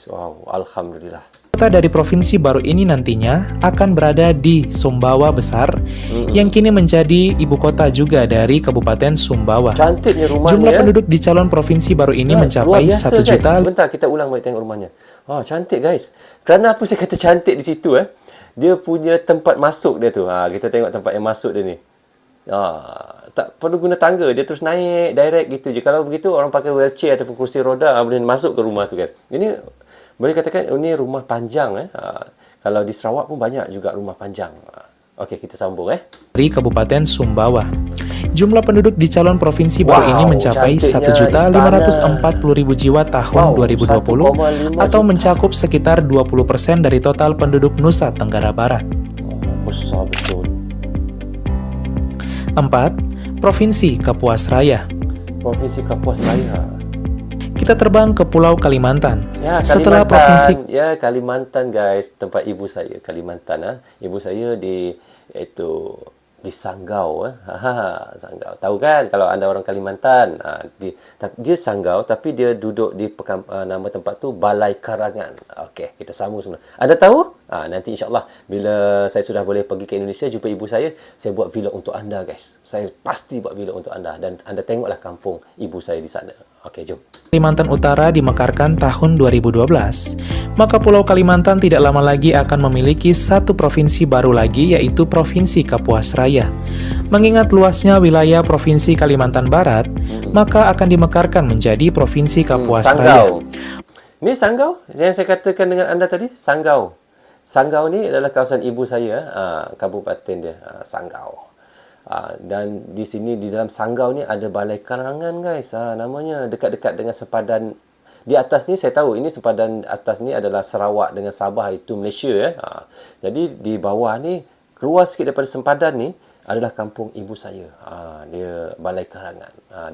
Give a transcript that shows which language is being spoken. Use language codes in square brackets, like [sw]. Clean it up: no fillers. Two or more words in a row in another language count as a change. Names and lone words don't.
[ms] Wow, alhamdulillah. [id] Kota dari provinsi baru ini nantinya akan berada di Sumbawa Besar, yang kini menjadi ibu kota juga dari Kabupaten Sumbawa. [ms] Cantiknya rumahnya. [id] Jumlah penduduk di calon provinsi baru ini mencapai 1 juta. [ms] Sebentar, kita ulang balik tengok rumahnya. Cantik guys. Kerana apa saya kata cantik di situ Dia punya tempat masuk dia tu. Kita tengok tempat yang masuk dia ni. Tak perlu guna tangga, dia terus naik direct gitu je. Kalau begitu orang pakai wheelchair ataupun [id] kursi roda [ms] boleh masuk ke rumah tu guys. Ini boleh katakan ini rumah panjang Kalau di Sarawak pun banyak juga rumah panjang. Okey, kita sambung [id] Dari Kabupaten Sumbawa. Jumlah penduduk di calon provinsi baru ini mencapai 1.540.000 jiwa tahun 2020 atau mencakup sekitar 20% dari total penduduk Nusa Tenggara Barat. [ms] Besar betul. [id] 4. Provinsi Kapuas Raya. Provinsi Kapuas Raya. Kita terbang ke Pulau Kalimantan. [ms] Ya, Kalimantan. [id] Setelah provinsi [ms] Kalimantan guys, tempat ibu saya Kalimantan Ibu saya di di Sanggau. Sanggau. Tahu kan kalau anda orang Kalimantan, dia Sanggau tapi dia duduk di nama tempat tu Balai Karangan. Okey, kita sambung semula. Anda tahu? Nanti insya-Allah bila saya sudah boleh pergi ke Indonesia jumpa ibu saya buat vlog untuk anda guys. Saya pasti buat vlog untuk anda dan anda tengoklah kampung ibu saya di sana. Okey, jom. [id] Kalimantan Utara dimekarkan tahun 2012, maka Pulau Kalimantan tidak lama lagi akan memiliki satu provinsi baru lagi, yaitu Provinsi Kapuas Raya. Mengingat luasnya wilayah Provinsi Kalimantan Barat, maka akan dimekarkan menjadi Provinsi Kapuas Raya. [ms] Ni Sanggau yang saya katakan dengan anda tadi, Sanggau. Sanggau ni adalah kawasan ibu saya, kabupaten dia, Sanggau. Dan di sini di dalam Sanggau ni ada Balai Karangan guys, namanya dekat-dekat dengan sepadan. Di atas ni saya tahu ini sepadan atas ni adalah Sarawak dengan Sabah, itu Malaysia. Jadi di bawah ni keluar sikit daripada sempadan ni adalah kampung ibu saya. Dia Balai Karangan.